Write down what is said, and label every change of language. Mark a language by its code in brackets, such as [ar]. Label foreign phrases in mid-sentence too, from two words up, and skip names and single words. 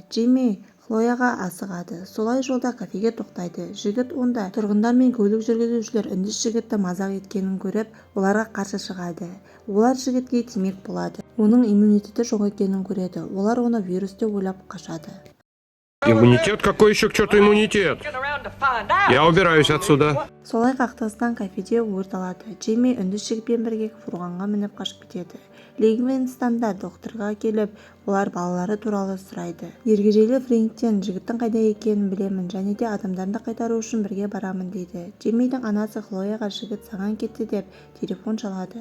[kk] Джейми Хлояға асығады. Солай жолда кафеге тоқтайды. Жігіт онда тұрғындар мен көлік жүргізушілер үндіс жігітті мазақ еткенін көріп, оларға қарсы шығады. Олар жігітке тимек болады. Оның иммунитеті жоқ екенін көреді. Олар оны вирус деп ойлап қашады. Иммунитет? [ru] Какой еще к черту иммунитет? Я убираюсь отсюда. [kk] Солай қақтығыстан кафеде өрт алады. Джейми үндіс жігітпен бірге фургонға мініп қашып кетеді. Ливингстонда докторға келіп, олар балалары туралы сұрайды. Ергежейлі Фрэнктен жігіттің қайда екенін білемін және де адамдарды қайтару үшін бірге барамын дейді. Джеймидің анасы Хлояға жігіт саған кетті деп телефон шалады.